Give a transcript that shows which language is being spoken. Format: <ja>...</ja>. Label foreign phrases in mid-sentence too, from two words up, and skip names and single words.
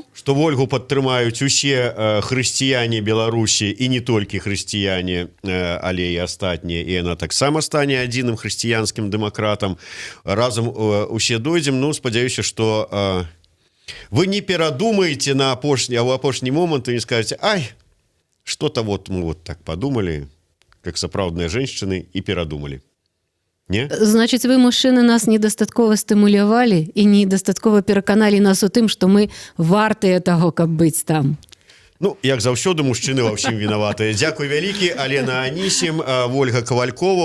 <be>Што Вольгу падтрымаюць усе хрысціяне Беларусі і не толькі хрысціяне, але і астатнія, і яна таксама стане адзіным хрысціянскім дэмакратам. Разам усе дойдзем, спадзяюся, што вы не перадумаеце на апошні момант і не скажаце,</be> <ru>что-то мы вот так подумали, как сапраўдныя женщины,</ru> <be>і перадумалі. Не? Значыць, вы, мужчыны, нас недастаткова стымулявалі і недастаткова пераканалі нас у тым, што мы вартыя таго, каб быць там. Як заўсёды, мужчыны ва ўсім вінаватыя. Дзякуй вялікі, Алена Анісім, Вольга Кавалькова.</be>